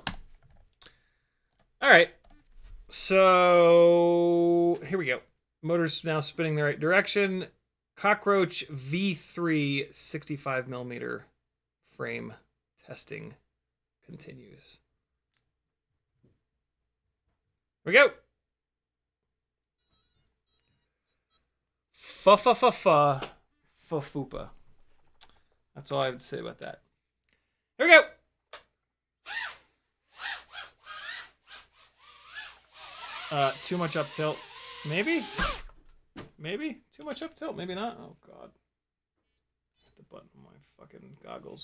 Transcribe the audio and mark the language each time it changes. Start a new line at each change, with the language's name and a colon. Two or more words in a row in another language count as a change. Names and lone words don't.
English: All right. So here we go. Motor's now spinning the right direction. Cockroach V3 65mm frame testing continues. Here we go. Fa-fa-fa-fa-fa-fupa. That's all I have to say about that. Here we go. Too much up tilt. Maybe? Maybe? Too much up tilt? Maybe not? Oh, God. Hit the button on my fucking goggles.